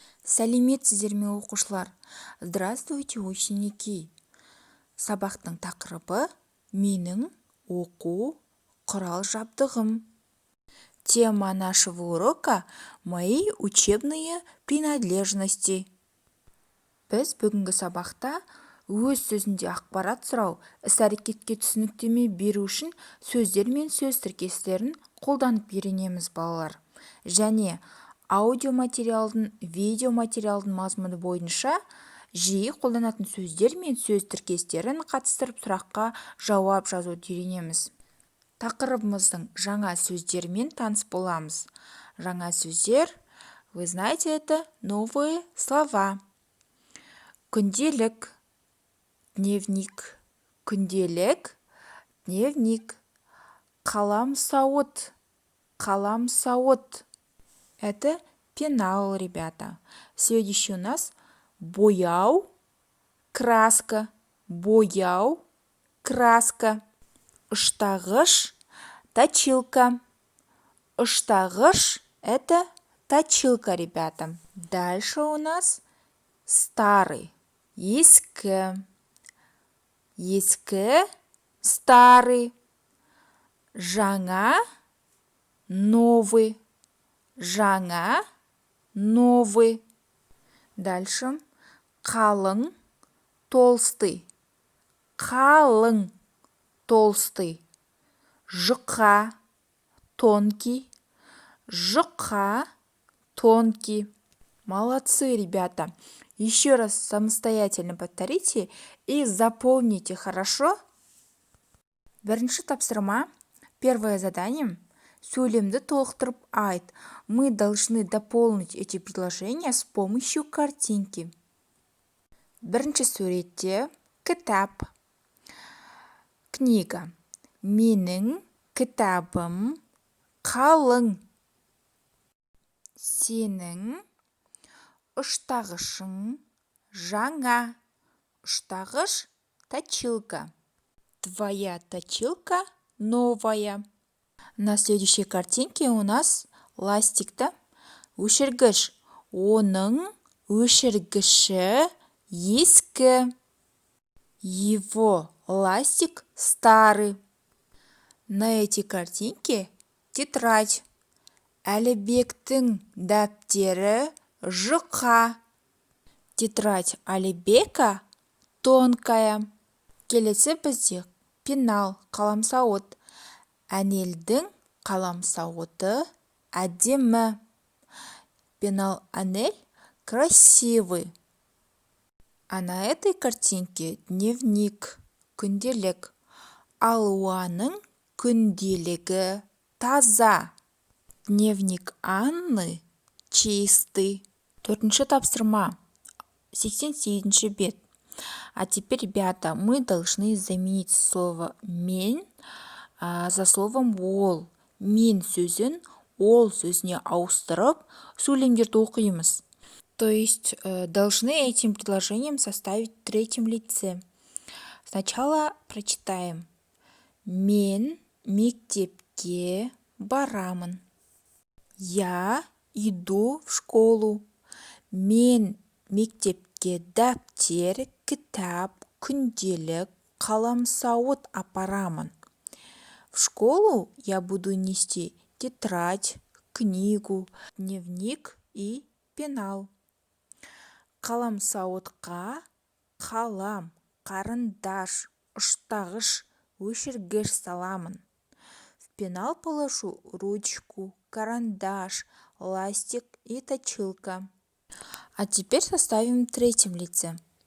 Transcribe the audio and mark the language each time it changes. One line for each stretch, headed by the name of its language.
Kazakh: Сәлеметсіздер ме оқушылар?
Russian: Здравствуйте, ученики!
Kazakh: Сабақтың тақырыбы менің оқу құрал жабдығым.
Russian: Тема нашего урока – мои учебные принадлежности.
Kazakh: Біз бүгінгі сабақта өз сөзінде ақпарат сұрау, іс-әрекетке түсініктеме беру үшін сөздер мен сөз тіркестерін қолданып үйренеміз балалар. Және аудиоматериалдың, видеоматериалдың мазмұны бойынша жиі қолданатын сөздер мен сөз тіркестерін қатыстырып сұраққа жауап жазуды үйренеміз. Тақырыбымыздың жаңа сөздермен таныс боламыз. Жаңа сөздер,
Russian: вы знаете, это новые слова.
Kazakh: Күнделік, дневник, күнделік, дневник. Қаламсауыт, қаламсауыт.
Russian: Это пенал, ребята. Следующий у нас бояу, краска, бояу, краска. Ыштағыш, точилка. Ыштағыш – это точилка, ребята. Дальше у нас старый, ескі. Ескі, старый. Жаңа, новый. Жаңа, новый. Дальше қалың, толстый. Қалың, толстый. Жұқа, тонкий. Жұқа, тонкий. Молодцы, ребята. Еще раз самостоятельно повторите и запомните, хорошо?
Kazakh: Бірінші тапсырма.
Russian: Первое задание.
Kazakh: Сөйлемді толықтырып айт.
Russian: Мы должны дополнить эти предложения с помощью картинки.
Kazakh: Бірінші суретте кітап. Книга. Менің кітабым қалың. Сенің ұштағышың жаңа.
Russian: Ұштағыш – точилка. Твоя точилка новая. На следующей картинке у нас ластик, да? Өшіргіш.
Kazakh: Оның өшіргіші ескі.
Russian: Его ластик старый. На эти картинки тетрадь.
Kazakh: Әлібектің дәптері жұқа.
Russian: Тетрадь Әлібека тонкая.
Kazakh: Келесі бізде пенал, қаламсауыт. Әнелдің қаламсауыты әдемі.
Russian: Пенал Анель красивый. А на этой картинке дневник, күнделік.
Kazakh: Алуаның күнделігі таза.
Russian: Дневник Анны чистый.
Kazakh: Төртінші тапсырма. 87-ші бет.
Russian: А теперь, ребята, мы должны заменить слово «мен» за словом «ол».
Kazakh: Мен сөзін ол сөзіне ауыстырып, сөйлемдерді оқимыз.
Russian: То есть, должны этим предложением составить в третьем лице. Сначала прочитаем.
Kazakh: Мен мектепке барамын.
Russian: Я иду в школу.
Kazakh: Мен мектепке дәптер, кітап, күнделік, қаламсауыт апарамын.
Russian: В школу я буду нести тетрадь, книгу, дневник и пенал.
Kazakh: Қаламсауытқа қалам, қарындаш, ұштағыш, өшіргіш саламын.
Russian: В пенал положу ручку, карандаш, ластик и точилка. А теперь составим в третьем лице.